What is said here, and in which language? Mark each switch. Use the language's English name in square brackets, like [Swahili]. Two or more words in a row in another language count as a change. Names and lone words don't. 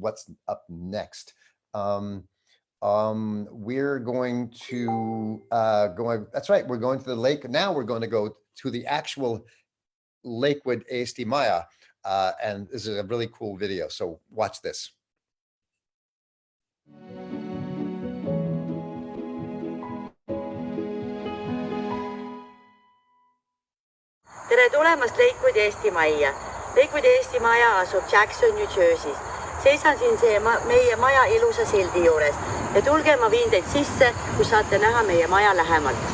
[English] What's up next? We're going to that's right, we're going to the lake. Now we're going to go to the actual Lakewood Eesti Maja, and this is a really cool video, so watch this. [Estonian] Tere tulemast Lakewoodi Eesti Majja. Lakewoodi Eesti Maja asub Jackson, New Jersey's. Seisan siin meie maja ilusa sildi juures ja tulge, ma viin teid sisse, kus saate näha meie maja lähemalt.